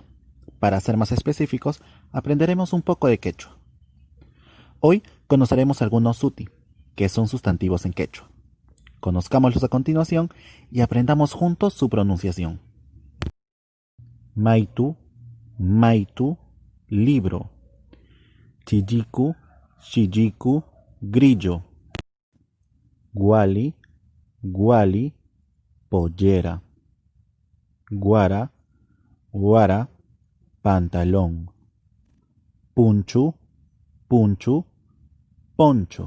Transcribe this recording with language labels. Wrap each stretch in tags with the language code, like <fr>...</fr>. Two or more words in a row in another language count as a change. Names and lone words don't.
<es>Para ser más específicos, aprenderemos un poco de quechua. Hoy conoceremos algunos SUTI, que son sustantivos en quechua. Conozcámoslos a continuación y aprendamos juntos su pronunciación.</es> <qu>Maitu, maitu,</qu> <es>libro.</es> <qu>Chilliku, chilliku,</qu> <es>grillo.</es> <qu>Guali, guali,</qu> <es>pollera.</es> <qu>Guara, guara,</qu> <es>pantalón.</es> <qu>Punchu, punchu,</qu> <es>poncho.</es>